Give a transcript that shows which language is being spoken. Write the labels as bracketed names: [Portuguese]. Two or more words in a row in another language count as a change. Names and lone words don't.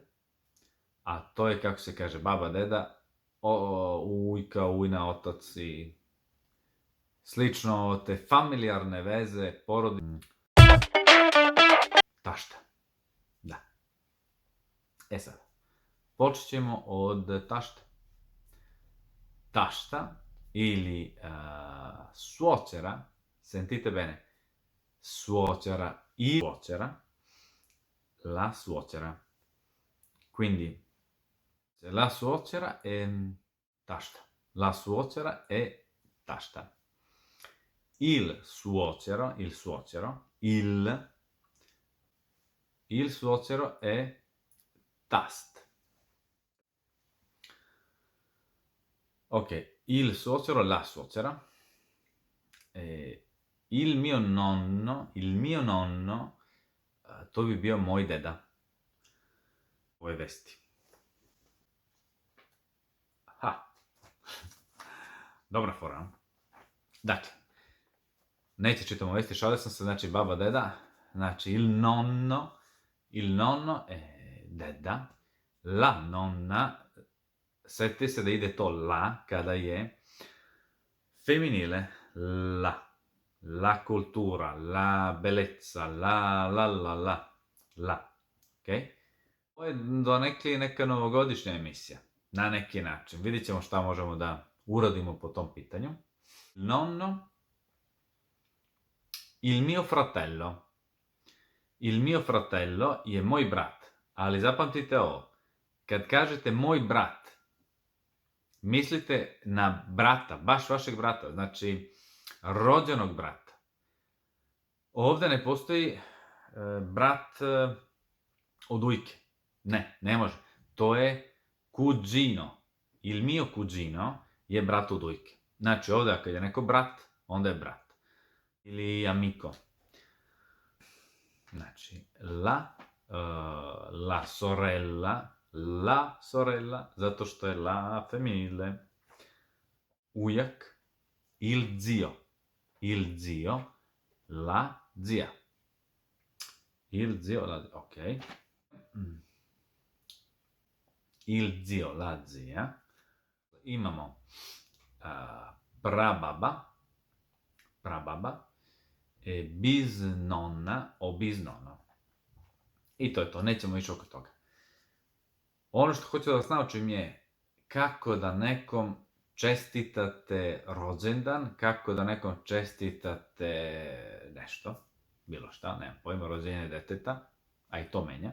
[Serbian] A to je, kako se kaže, baba, deda, ujka, ujna, otac i slično, te familijarne veze, porodice. Tašta. Da. E sad, počet ćemo od tašta. Tašta ili [Italian] suocera, sentite bene, suocera i suocera, la suocera. Quindi, la suocera è tašta. La suocera è tašta. Il suocero è tast. Ok, il suocero, la suocera. Il mio nonno, [Serbian] to bi bio moj deda. Ove vesti. Dobra fora, no? Dakle, neće čitamo vesti, šalio sam se, znači baba, deda, znači [Italian] il nonno è [Serbian] deda, [Italian] la nonna, [Serbian] seti se da ide to la kada je femminile, [Italian] la cultura, la bellezza, la, [Serbian] ok? Ovo je donekli neka novogodišnja emisija, na neki način, vidit ćemo šta možemo da uradimo po tom pitanju. [Italian] Nonno, il mio fratello [Serbian] je moj brat, ali zapamtite ovo, kad kažete moj brat, mislite na brata, baš vašeg brata, znači rođenog brata. Ovdje ne postoji brat od ujke, ne može, to je cugino, [Italian] il mio cugino [Serbian] je brat od ujke. Znači ovdje kad je neko brat, onda je brat. Ili amico. Znači, [Italian] la sorella, [Serbian] zato što je [Italian] la femminile. Ujak, il zio, la zia. Il zio, la zia, ok. Il zio, la zia. [Serbian] Imamo prababa, [Italian] biznonna o biznono. [Serbian] I to je to, nećemo više oko toga. Ono što hoću da vas naučim je kako da nekom čestitate rođendan, kako da nekom čestitate nešto, bilo šta, nemam pojma, rođenje deteta, a i to menja.